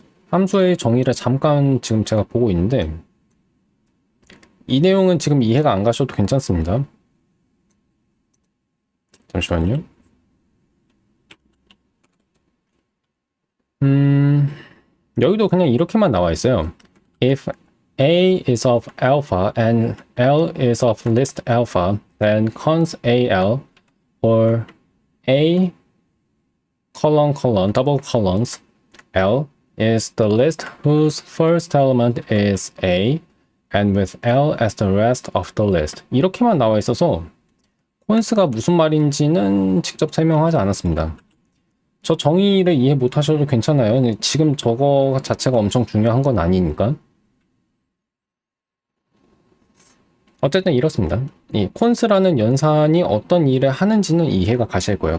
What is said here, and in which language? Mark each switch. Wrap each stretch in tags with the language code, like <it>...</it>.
<ko>함수의 정의를 잠깐 지금 제가 보고 있는데 이 내용은 지금 이해가 안 가셔도 괜찮습니다. 잠시만요. 여기도 그냥 이렇게만 나와 있어요.</ko> <en>If A is of alpha and L is of list alpha, then cons AL or A double colons L is the list whose first element is A and with L as the rest of the list.</en> <ko>이렇게만 나와 있어서 콘스가 무슨 말인지는 직접 설명하지 않았습니다. 저 정의를 이해 못 하셔도 괜찮아요. 지금 저거 자체가 엄청 중요한 건 아니니까. 어쨌든 이렇습니다. 이 콘스라는 연산이 어떤 일을 하는지는 이해가 가실 거예요.</ko>